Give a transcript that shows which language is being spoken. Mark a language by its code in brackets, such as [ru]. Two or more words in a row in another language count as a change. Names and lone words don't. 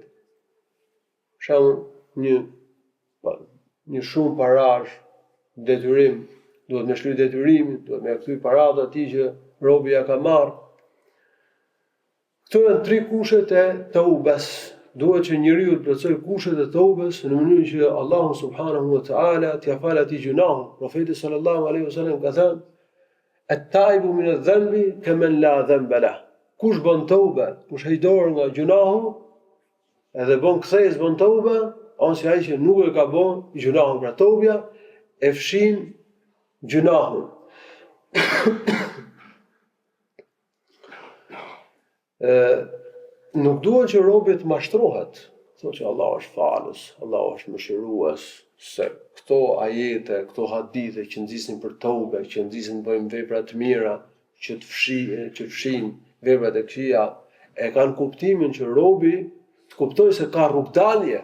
[sq] Për shembull, një shumë parash, detyrim, duhet me shlyr detyrimin, duhet me kthy paratë atij që robi ja ka marrë. Këto janë 3 kushet e taubes. Duhet që njeriu të plotësoj kushet e taubes në mënyrë që Allahu [ar] سبحانه وتعالى [sq] t'i falë atij gjunahun. [ar] Profeti صلى الله عليه وسلم [sq] ka thënë: [ar] "التائب من الذنب كمن لا ذنب له." [sq] Kush bën taube, kush heq dorë nga gjunahu, edhe bën kthesë, bën taube, ose ai që nuk e ka bën gjunahun, pra taubja e fshin gjunahun. Nuk duhet që robi të mashtrohet, thotë që Allah është falës, Allah është mëshirues, se këto ajete, këto hadithe që nxisin për tobe, që nxisin bëjmë vepra të mira, që fshin veprat e këqija, e kanë kuptimin që robi të kuptojë se ka rrugdalje.